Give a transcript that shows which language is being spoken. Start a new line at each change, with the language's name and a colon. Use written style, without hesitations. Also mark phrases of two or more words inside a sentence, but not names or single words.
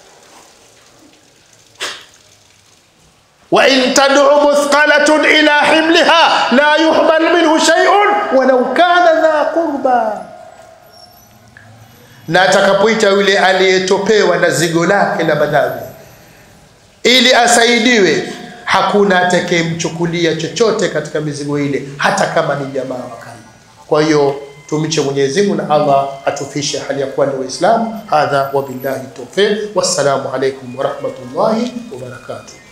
Arabic: وإن تدع مثقلة إلى حملها لا يحمل منه شيء ولو كان ذا قربى,
Swahili: na atakapoita yule aliyetopewa na zigo lake la madhambi ili asaidiwe, hakuna atakayemchukulia chochote katika mizigo ile, hata kama ni jamaa wa karibu. Kwa hiyo tumche Mwenyezi Mungu na Allah atufishe hali ya kuwa ni Waislamu.
Arabic: هذا وبالله التوفيق والسلام عليكم ورحمة الله وبركاته.